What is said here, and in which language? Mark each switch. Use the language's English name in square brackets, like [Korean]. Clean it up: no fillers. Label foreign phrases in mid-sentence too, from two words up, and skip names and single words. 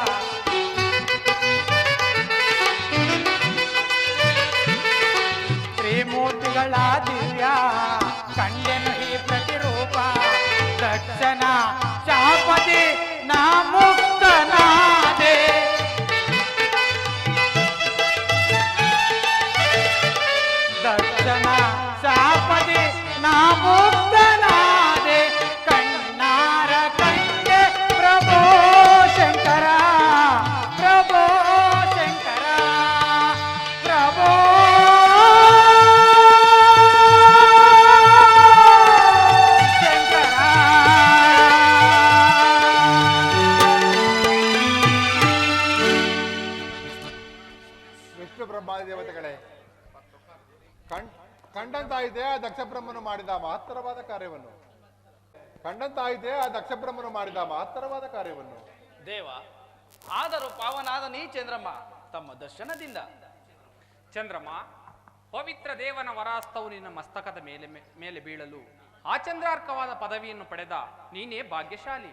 [Kannada] ತ್ರಿಮೂರ್ತಿಗಳ ದಿವ್ಯ ಕಂಡೆನು ಹಿ ಪ್ರತಿರೂಪ ದಕ್ಷನ ಶಾಪದಿ ನಾ ಮುಕ್ತನಾದೆ ದಕ್ಷನ ಶಾಪದಿ ನಾ ಮುಕ್ತನಾದೆ ಕಣ್ಣಾರ ಕಂಡೆ ಪ್ರಭೋ ಶಂಕರ ಪ್ರಭೋ ಶಂಕರ ಪ್ರಭೋ ವಿಷ್ಣು ಬ್ರಹ್ಮಾದಿ ದೇವತೆಗಳೇ, ಕಂಡಂತಾಯಿದೆ ಆ ದಕ್ಷ ಬ್ರಹ್ಮನು ಮಾಡಿದ ಮಹತ್ತರವಾದ ಕಾರ್ಯವನ್ನು. ದೇವ, ಆದರೂ ಪಾವನಾದ ನೀ ಚಂದ್ರಮ್ಮ ತಮ್ಮ ದರ್ಶನದಿಂದ. ಚಂದ್ರಮ್ಮ, ಪವಿತ್ರ ದೇವನ ವರಾಸ್ತವು ನಿನ್ನ ಮಸ್ತಕದ ಮೇಲೆ ಬೀಳಲು ಆ ಚಂದ್ರಾರ್ಕವಾದ ಪದವಿಯನ್ನು ಪಡೆದ ನೀನೇ ಭಾಗ್ಯಶಾಲಿ.